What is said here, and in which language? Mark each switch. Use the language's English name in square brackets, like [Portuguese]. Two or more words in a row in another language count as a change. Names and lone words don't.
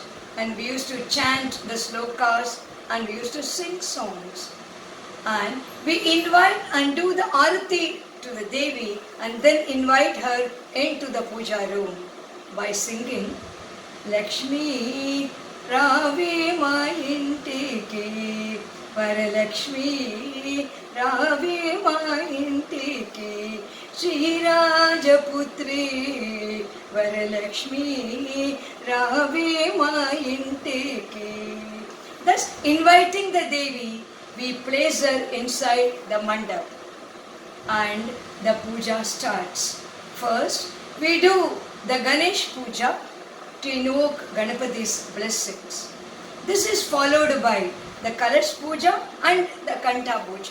[English] And we used to chant the slokas and we used to sing songs. And we invite and do the arati to the Devi and then invite her into the puja room by singing [Telugu] లక్ష్మీ రావి మా ఇంటికి వరలక్ష్మీ రావి మా ఇంటికి శ్రీ రాజపుత్రి వరలక్ష్మీ రావి మా ఇంటికి. [English] Thus inviting the Devi, we place her inside the mandap and the puja starts. First, we do the Ganesh puja to invoke Ganapati's blessings. This is followed by the Kalash puja and the Kanta puja.